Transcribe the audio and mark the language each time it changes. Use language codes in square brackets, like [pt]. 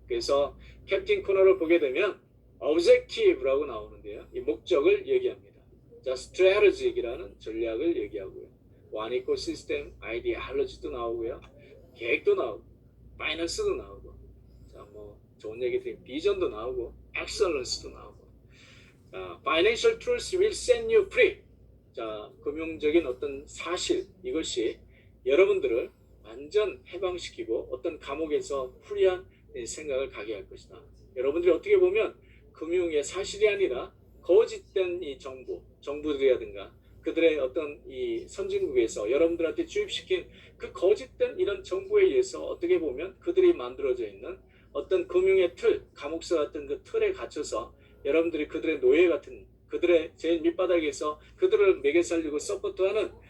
[ko] 그래서 캡틴 코너를 보게 되면 objective라고 나오는데요. 이 목적을 얘기합니다. 자, strategy라는 전략을 얘기하고요. 원이코 시스템, 아이디올로지도 나오고요. 계획도 나오고, 파이낸스도 나오고, 자, 뭐 좋은 얘기들이 비전도 나오고, 엑셀런스도 나오고. [en] 자, financial truths will set you free. [ko] 자, 금융적인 어떤 사실 이것이 여러분들을 완전 해방시키고 어떤 감옥에서 프리한 생각을 가게 할 것이다. 여러분들이 어떻게 보면 금융의 사실이 아니라 거짓된 이 정부들이라든가 그들의 어떤 이 선진국에서 여러분들한테 주입시킨 그 거짓된 이런 정부에 의해서 어떻게 보면 그들이 만들어져 있는 어떤 금융의 틀, 감옥서 같은 그 틀에 갇혀서 여러분들이 그들의 노예 같은 그들의 제일 밑바닥에서 그들을 매개 살리고 서포트하는